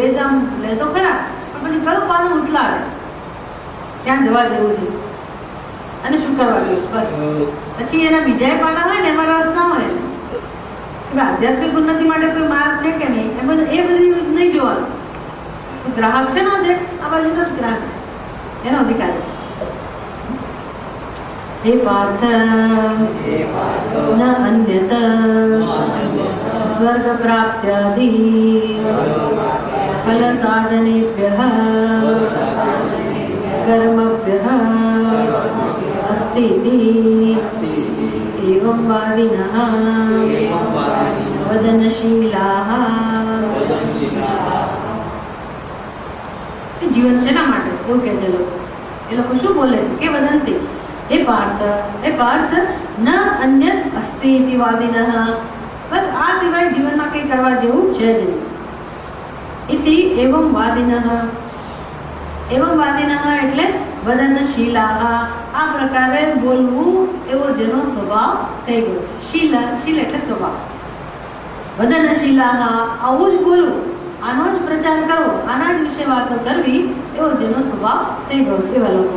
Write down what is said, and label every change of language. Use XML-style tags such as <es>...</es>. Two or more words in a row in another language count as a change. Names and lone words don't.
<gu>વેદ આમ લે તો ખરા, પણ પછી કયું પાનું ઉથલાવે, ક્યાં જવા જેવું છે અને શું કરવા જેવું છે, બસ. પછી એના બીજા પાના હોય ને એમાં રસ ના હોય. આધ્યાત્મિક ઉન્નતિ માટે કોઈ માર્ગ છે કે નહીં એ બધી નહીં જોવાનું. ગ્રાહક છે નો છે, આ બાજુ તો ગ્રાહક છે, એનો અધિકાર છે.</gu> <sa>हे पार्थ न अन्यत स्वर्ग प्राप्त्यादि फल साधनेभ्यः कर्मभ्यः अस्ति एवं वादिनः वदनशीलाः.</sa> <gu>जीवन શેના માટે છે એવું કહે છે લોકો. એ લોકો શું બોલે છે કે વદંતી हे पार्थ न अन्य अस्ति इति वादिनः. બસ આ સિવાય જીવન મેં કઈ કરવા જેવું છે જ નહીં.</gu> <sa>इति एवं वादिनः. एवं वादिनः એટલે વદનશીલાः.</sa> <gu>આ પ્રકારે બોલવું એવો જેનો સ્વભાવ થઈ ગયો છે. શીલ એટલે સ્વભાવ. વદનશીલાः આવું જ બોલવું આનો જ પ્રચાર કરવો, આના જ વિશે વાતો કરવી એવો જેનો સ્વભાવ થઈ ગયો છે એવા લોકો.</gu>